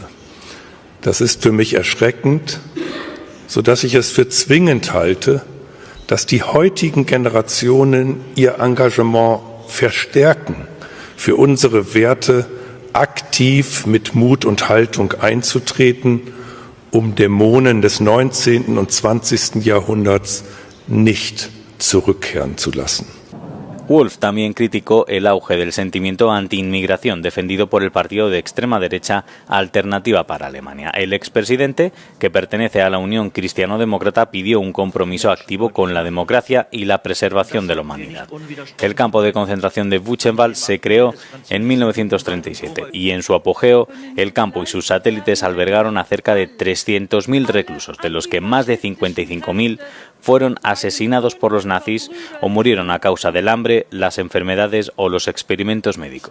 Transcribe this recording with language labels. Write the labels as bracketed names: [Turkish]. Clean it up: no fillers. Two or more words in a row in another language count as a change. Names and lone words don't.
[German] Das ist für mich erschreckend, sodass ich es für zwingend halte, dass die heutigen Generationen ihr Engagement verstärken, für unsere Werte aktiv mit Mut und Haltung einzutreten, Dämonen des 19. und 20. Jahrhunderts nicht zurückkehren zu lassen. [Spanish] Wulff también criticó el auge del sentimiento anti-inmigración defendido por el partido de extrema derecha Alternativa para Alemania. El expresidente, que pertenece a la Unión Cristiano-Demócrata, pidió un compromiso activo con la democracia y la preservación de la humanidad. El campo de concentración de Buchenwald se creó en 1937 y en su apogeo el campo y sus satélites albergaron a cerca de 300.000 reclusos, de los que más de 55.000 fueron asesinados por los nazis o murieron a causa del hambre, las enfermedades o los experimentos médicos.